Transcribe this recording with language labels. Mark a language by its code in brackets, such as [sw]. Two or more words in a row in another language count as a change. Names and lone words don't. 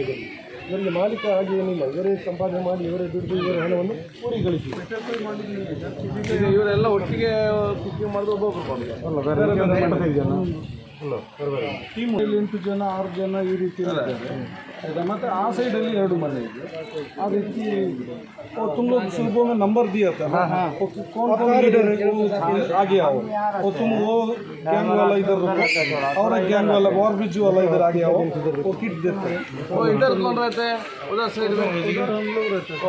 [kn] ಇವರಿಗೆ ಮಾಲೀಕ ಹಾಗೆ ಏನಿಲ್ಲ, ಇವರೇ ಸಂಪಾದನೆ ಮಾಡಿ ಇವರೇ ದುಡ್ಡು ಇವರ ಹಣವನ್ನು ಊರಿಗೆ ಗಳಿಸಿ ಇವರೆಲ್ಲ ಒಟ್ಟಿಗೆ ಕುಕಿಂಗ್ ಮಾಡಿದ್ರೆ ಒಬ್ಬೊಬ್ಬರು ಅಲ್ಲ ಬೇರೆ 25 ಜನ ಅಲ್ಲ ಟೀಮ್ 8 ಜನ 6 ಜನ ಈ ರೀತಿ ಇದ್ದಾರೆ. ಮತ್ತು ಆ ಸೈಡಲ್ಲಿ 2 ಮನೆ ಇದೆ. ಆ ರೀತಿ [hi] तुम लोग सुबह में नंबर दिया था कौन कौन लीडर है वो आगे आओ और तुम वो गैंग वाला इधर रुको और एक गैंग वाला और बिजू वाला इधर आगे आओ वो किट देते हैं. वो इधर कौन रहते हैं? उधर साइड में इधर हम लोग रहते हैं.